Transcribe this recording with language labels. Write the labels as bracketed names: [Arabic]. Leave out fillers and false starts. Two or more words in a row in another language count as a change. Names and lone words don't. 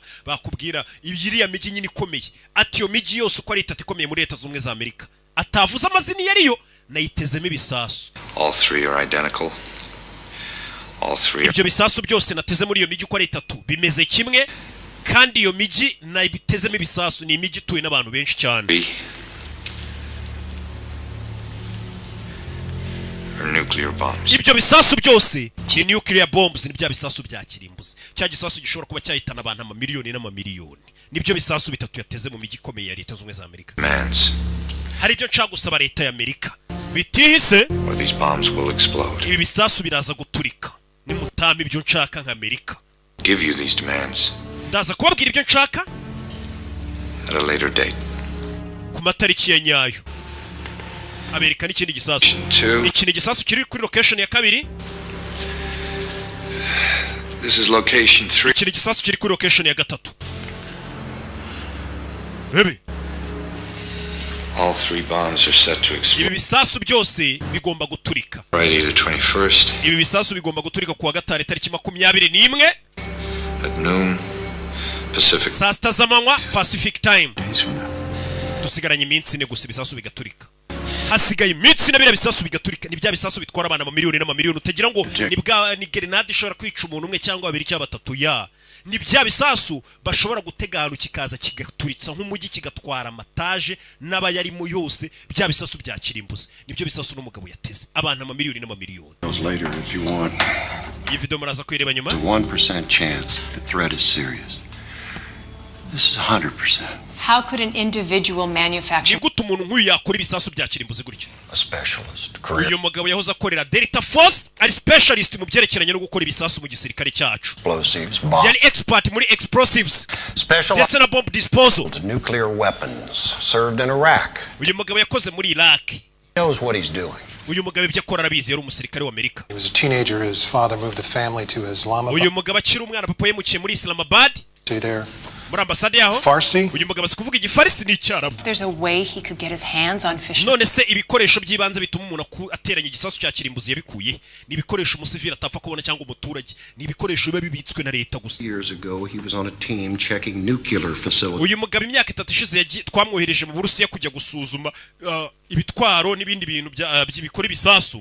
[Kinyarwanda] Bakubwira ibyiriya miji nyine ikomeye ati yo miji yose uko ari itatu ikomeye muri Leta Zunze Ubumwe za Amerika atavuze amazina yariyo nayitezemo ibisasu. [English] All 3 are identical. All 3 [Kinyarwanda] ibyo bisasu byose nateze muri iyo miji uko ari itatu bimeze kimwe, kandi iyo miji nayibitezemo ibisasu ni imiji ituwe n'abantu benshi cyane. [English] are nuclear bombs. [Kinyarwanda] ibyo bisasu byose ni [English] nuclear bombs, [Kinyarwanda] ni bya bisasu bya kirimbuzi. Cya gisasu gishobora kuba cyahitana abantu amamiliyoni n'amamiliyoni. Nibyo bisasu bitatu yateze mu miji ikomeye ya Leta z'Ubumwe za Amerika. Hari ibyo nshaka gusaba Leta ya Amerika bitihise, [English] these bombs will explode. [Kinyarwanda] ibi bisasu biraza guturika. Nimutama ibyo nshaka nka Amerika. [English] Give you these demands [Kinyarwanda] Ndaza kubabwira ibyo nshaka [English] at a later date. [Kinyarwanda] ku matariki ya nyayo. Amerika n'ikindi gisasu. Iki ni gisasu kiri kuri location ya kabiri. [English] This is location 3. [Kinyarwanda] Iki ni gisasu kiri kuri location ya gatatu. Rebe. [English] All 3 bombs are set to explode. [Kinyarwanda] Ibi bisasu byose bigomba guturika. [English] Friday the 21st [Kinyarwanda] Ibi bisasu bigomba guturika kuwa gatanu tariki 21 [English] at noon Pacific. [Kinyarwanda] saa sita z'amanywa [English] Pacific time. [Kinyarwanda] Dusigaranye iminsi ine gusa ibisasu bigaturika. Hasigaye iminsi ine bira bisasu bigaturika. Ni bya bisasu bitwara abana amamiliyoni n'amamiliyoni. Utagira ngo ni grenade ishobora kwica umuntu umwe cyangwa babiri cyangwa batatu ya. Ni bya bisasu bashobora gutega ahantu kikaza kigaturitsa nk'umujyi kigatwara amataje n'abayarimo yose. Bya bisasu bya kirimbuzi nibyo bisasu n'umugabo yateze abantu amamiliyoni n'amamiliyoni. [English] Later if you want. [Kinyarwanda] Iyi video muraza kwireba nyuma. [English] The 1% chance the threat is serious. This is 100%. How could an individual manufacture? [Kinyarwanda] Ni gute umuntu nk'uyu yakora ibisasu bya kirimbuzi gutyo? [English] A specialist. [Kinyarwanda] Uyu mugabo yahoze akorera Delta Force, ari specialist mu byerekeranye no gukora ibisasu mu gisirikare cyacu. [English] Explosives. [Kinyarwanda] Yari expert muri explosives. [English] Specialized in bomb disposal. Nuclear weapons served in Iraq. [Kinyarwanda] Uyu mugabo yakoze muri Iraq. [English] Knows what he's doing. [Kinyarwanda] Uyu mugabo ibyo akora arabizi, yari umusirikare wa Amerika. [English] He was a teenager. His father moved the family to Islamabad. [Kinyarwanda] Uyu mugabo akiri umwana, papa yemukiye muri Islamabad. [English] Stay there. [Kinyarwanda] Muri ambasade yaho. [English] Farsi. [Kinyarwanda] Uyu mugabo asikuvuga igifarisi n'icyarabu. [English] There's a way he could get his hands on fish. [Kinyarwanda] None se ibikoresho by'ibanze bituma umuntu ateranya igisasu cya kirimbuzi yabikuye. Ni ibikoresho umusivili atapfa kubona cyangwa umuturage. Ni ibikoresho biba bibitswe na leta gusa. [English] Years ago he was on a team checking nuclear facilities. [Kinyarwanda] Uyu mugabo imyaka 3 ishize twamwohereje mu Burusiya kujya gusuzuma ibitwaro n'ibindi bintu by'ibikora ibisasu.